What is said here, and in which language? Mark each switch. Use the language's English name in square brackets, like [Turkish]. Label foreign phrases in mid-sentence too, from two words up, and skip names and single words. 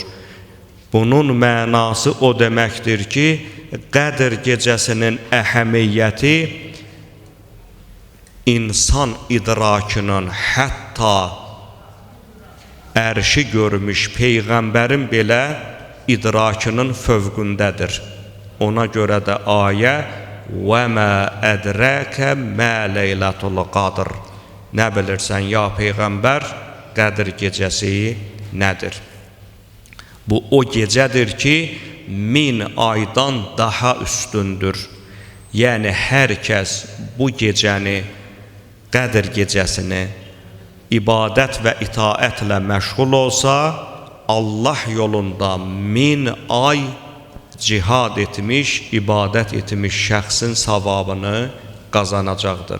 [Azerbaijani] Bunun mənası o deməkdir ki, Qədr gecəsinin əhəmiyyəti insan idrakının hətta ərşi görmüş Peyğəmbərin belə idrakının fövqündədir. Ona görə də ayə [Arabic] وَمَا أَدْرَاكَ مَا لَيْلَةُ الْقَدْرِ [Azerbaijani] Nə bilirsən ya Peyğəmbər, Qədr gecəsi nədir? Bu o gecədir ki, 1000 aydan daha üstündür. Yəni hər kəs bu gecəni, Qədr gecəsini ibadət və itaətlə məşğul olsa, Allah yolunda 1000 ay cihad etmiş, ibadət etmiş şəxsin savabını qazanacaqdır.